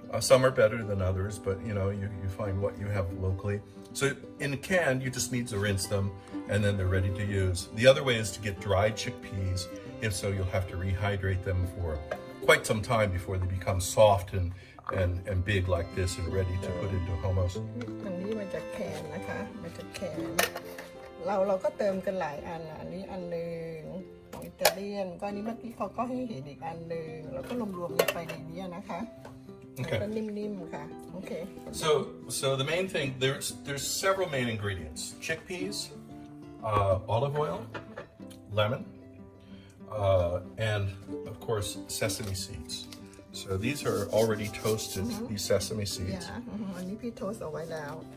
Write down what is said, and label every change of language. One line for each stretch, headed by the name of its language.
English: Some are better than others, but you find what you have locally. So in a can, you just need to rinse them, and then they're ready to use. The other way is to get dried chickpeas. If so, you'll have to rehydrate them for quite some time before they become soft and big like this and ready to put into hummus.
Thai: ตรงนี้มาจากแคนนะคะมาจากแคนเราก็เติมกันหลายอันอันนี้อันหนึ่งของอิตาเลียนก็อันนี้เมื่อกี้เขาก็ให้เห็นอีกอันหนึ่งแล้วก็รวมๆลงไปในนี้นะคะก็นิ่มๆค่ะโอเค
English: So the main thing there's several main ingredients: chickpeas, olive oil, lemon, and of course sesame seeds. So these are already toasted, these sesame seeds.
Thai: อันนี้พี่โทสเอาไว้แล้ว